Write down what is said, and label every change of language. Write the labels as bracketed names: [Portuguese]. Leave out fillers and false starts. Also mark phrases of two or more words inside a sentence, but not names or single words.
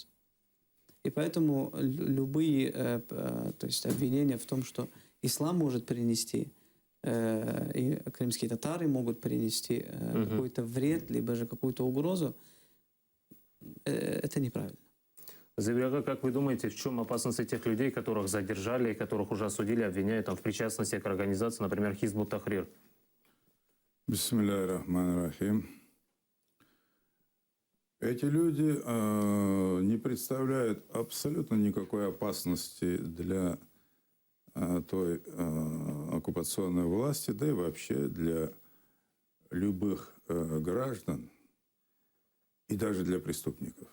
[Russian] И поэтому любые то есть обвинения в том, что ислам может принести, и крымские татары могут принести какой-то вред, либо же какую-то угрозу, это неправильно. Забирага, как вы думаете, в чем опасность этих людей, которых задержали, которых уже осудили, обвиняют там, в причастности к организации, например, Хизбут Тахрир? [Arabic] بسم الله الرحمن الرحيم. [Russian] Эти люди не представляют абсолютно никакой опасности для той оккупационной власти, да и вообще для любых граждан и даже для преступников.